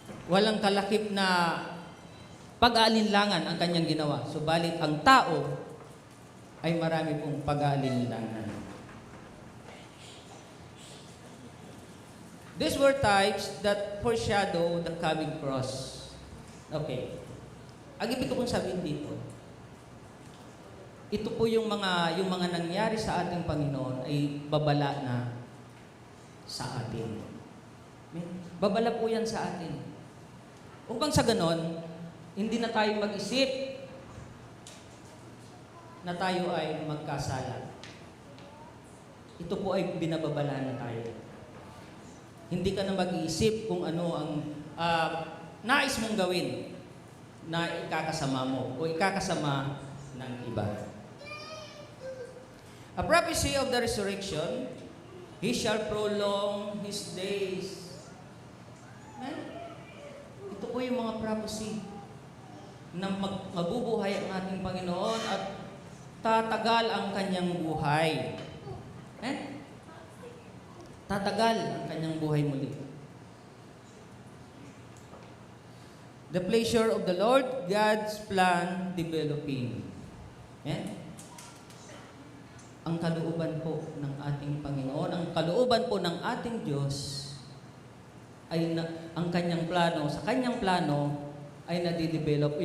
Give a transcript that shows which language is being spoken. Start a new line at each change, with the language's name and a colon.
Filipino: Walang kalakip na pag-aalinlangan ang kanyang ginawa. Subalit ang tao ay marami pong pag-aalinlangan.
English: These were types that foreshadow the coming cross. Okay.
Filipino: Ang ibig ko pong sabihin dito, ito po yung mga nangyari sa ating Panginoon ay babala na sa atin. Babala po yan sa atin. Upang sa ganon, hindi na tayo mag-isip na tayo ay magkasala. Ito po ay binababala na tayo. Hindi ka na mag-iisip kung ano ang nais mong gawin na ikakasama mo o ikakasama ng iba.
English: A prophecy of the resurrection, He shall prolong His days. Amen?
Filipino: Ito po yung mga prophecy na mabubuhay ang ating Panginoon at tatagal ang kanyang buhay. Amen? Tatagal ang kanyang buhay muli.
English: The pleasure of the Lord, God's plan developing. Amen?
Filipino: Ang kalooban po ng ating Panginoon, ang kalooban po ng ating Diyos ay ang kanyang plano, sa kanyang plano ay nadidevelop.